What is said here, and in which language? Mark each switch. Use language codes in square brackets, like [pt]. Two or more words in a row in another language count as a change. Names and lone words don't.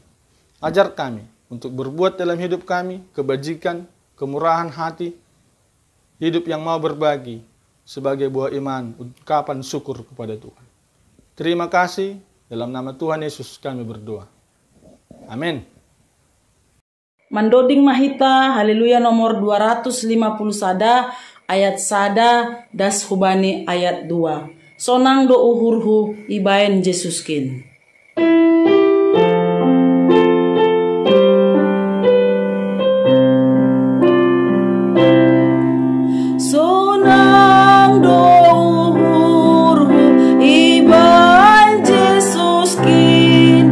[id] Ajar kami untuk berbuat dalam hidup kami, kebajikan, kemurahan hati, hidup yang mau berbagi sebagai buah iman, ungkapan syukur kepada Tuhan. Terima kasih, dalam nama Tuhan Yesus kami berdoa. Amin. [bts] Mandoding Mahita, haleluya nomor 250 sada, ayat 1 das hubani ayat 2. Sonang do uhurhu ibaen Jesuskin. Sonang do uhurhu ibaen Jesuskin.